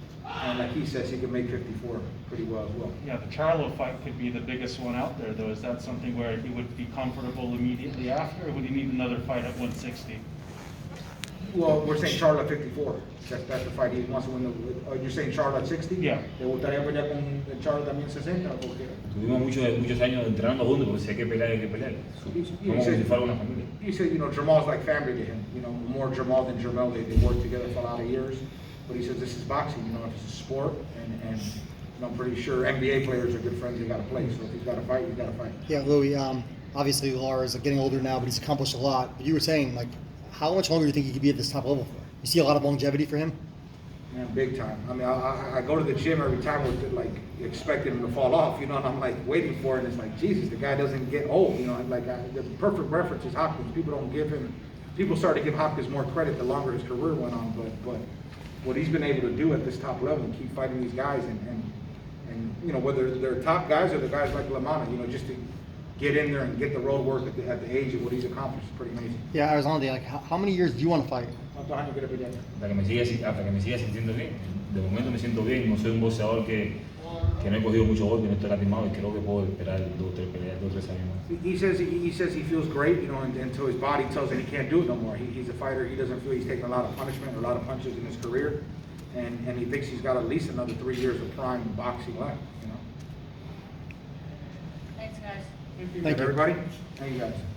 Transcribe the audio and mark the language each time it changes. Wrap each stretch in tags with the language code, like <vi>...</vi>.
<en>And like he says, he can make 54 pretty well as well. Yeah, the Charlo fight could be the biggest one out there, though. Is that something where he would be comfortable immediately after, or would he need another fight at 160? Well, we're saying Charlo at 54. That's the fight he wants to win. You're saying Charlo at 60? Yeah.</en> <es>¿Te gustaría pelear con Charlo también 60 o por qué? Tuvimos muchos años entrenando juntos, porque si hay que pelear, hay que pelear. Como si fuera una familia.</es> <en>You said, you know, Jamal's like family to him. You know, more Jamal than Jermel. They worked together for a lot of years. But he says this is boxing. You know, it's a sport, and you know, I'm pretty sure NBA players are good friends. They got to play. So if he's got to fight, he's got to fight. Yeah, Louis. Obviously, Lara is getting older now, but he's accomplished a lot. But you were saying, like, how much longer do you think he could be at this top level for? You see a lot of longevity for him? Man, big time. I mean, I go to the gym every time with like expecting him to fall off, you know, and I'm like waiting for it, and it's like, Jesus, the guy doesn't get old, you know. Like the perfect reference is Hopkins. People started to give Hopkins more credit the longer his career went on, but what he's been able to do at this top level and keep fighting these guys, and you know, whether they're top guys or the guys like LaManna, you know, just to get in there and get the road work at the age of what he's accomplished is pretty amazing. Yeah, Erislandy, like, how many years do you want to fight?</en> <es>¿Cuántos años quiere pelear? Hasta que me siga sintiendo bien. De momento me siento bien, no soy un boxeador que no he cogido mucho golpe, no estoy lastimado y creo que puedo esperar 2 o 3 peleas, 2 o 3 años más.</es> <en>He says he feels great, you know, until his body tells him he can't do it no more. He's a fighter. He doesn't feel he's taken a lot of punishment or a lot of punches in his career, and he thinks he's got at least another 3 years of prime boxing left. You know. Thanks, guys. Thank you. Everybody. Thank you guys.</en>